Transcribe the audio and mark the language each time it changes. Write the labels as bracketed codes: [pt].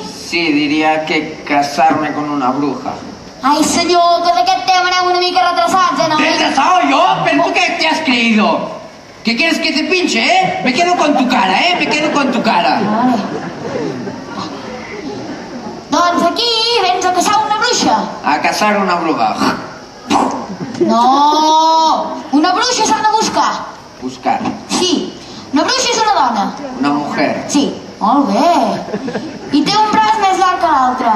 [es] Sí, diría que casarme con una bruja. [ca] Ai, senyor, que d'aquest tema anem una mica retrasats, noi? [es] ¿Retrasado yo? ¿Pero tú qué te has creído? ¿Qué quieres que te pinche, Me quedo con tu cara, Me quedo con tu cara. Vale. [ca] Doncs aquí vens a caçar una bruixa. [es] A casar una bruja. [ca] No! Una bruixa s'ha de buscar. Buscar. Sí, una bruixa és una dona. [es] Una mujer. [ca] Sí, molt bé. I té un braç més llarg que l'altre.